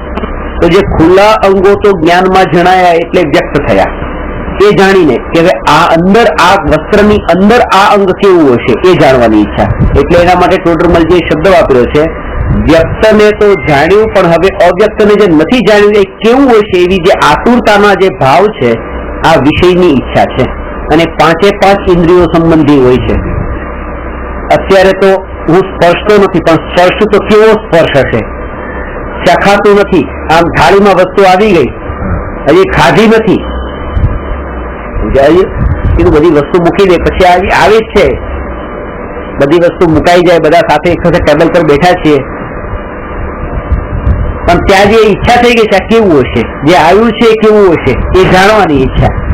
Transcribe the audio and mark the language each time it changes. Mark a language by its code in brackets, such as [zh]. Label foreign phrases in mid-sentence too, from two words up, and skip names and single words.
[gu] તો જે ખુલા અંગો તો જ્ઞાન માં જણાયા એટલે વ્યક્ત થયા। એ જાણીને કે હવે આ અંદર આ વસ્ત્રની અંદર આ અંગ કેવું હશે એ જાણવાની ઇચ્છા। એટલે એના માટે ટોડરમલજીએ શબ્દ વાપર્યો છે, વ્યક્તને તો જાણ્યું પણ હવે અવ્યક્તને જે નથી જાણ્યું એ કેવું હશે એવી જે આતુરતાનો જે ભાવ છે આ વિષયની ઇચ્છા છે અને 5 ઇન્દ્રિયો સંબંધી હોય છે। અત્યારે તો હું સ્પર્શતો નથી, પણ સ્પર્શ તો કેવો સ્પર્શ હશે? ચખાતું નથી. આમ થાળીમાં વસ્તુ આવી ગઈ, હજી ખાધી નથી, કીધું બધી વસ્તુ મૂકી દે, પછી આવી જ છે, બધી વસ્તુ મુકાઈ જાય, બધા સાથે એક સાથે ટેબલ પર બેઠા છીએ, પણ ત્યાં જે ઈચ્છા થઈ ગઈ છે આ કેવું હશે, જે આવ્યું છે એ કેવું હશે એ જાણવાની ઈચ્છા.